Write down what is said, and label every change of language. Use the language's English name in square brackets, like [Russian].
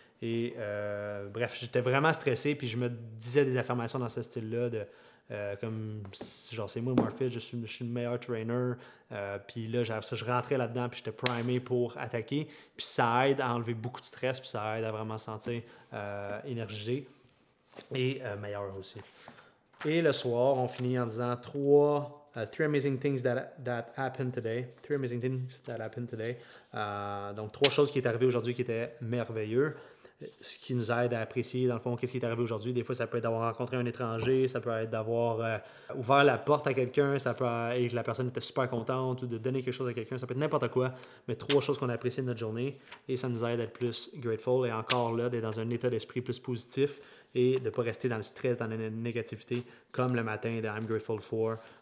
[French] Et bref, j'étais vraiment stressé, puis je me disais des affirmations dans ce style-là, comme genre c'est moi Morpheus, je suis le meilleur trainer, puis là je rentrais là-dedans, puis j'étais primé pour attaquer, puis ça aide à enlever beaucoup de stress, puis ça aide à vraiment se sentir énergisé et meilleur aussi. Et le soir, on finit en disant [English] three amazing things that happened today. Three amazing things that happened today. [French] Donc 3 choses qui est arrivées aujourd'hui qui étaient merveilleuses. Ce qui nous aide à apprécier, dans le fond, qu'est-ce qui est arrivé aujourd'hui. Des fois, ça peut être d'avoir rencontré un étranger, ça peut être d'avoir ouvert la porte à quelqu'un, ça peut être et que la personne était super contente ou de donner quelque chose à quelqu'un, ça peut être n'importe quoi, mais 3 choses qu'on a appréciées de notre journée et ça nous aide à être plus grateful et encore là, d'être dans un état d'esprit plus positif et de ne pas rester dans le stress, dans la négativité, comme le matin de [English] I'm grateful for.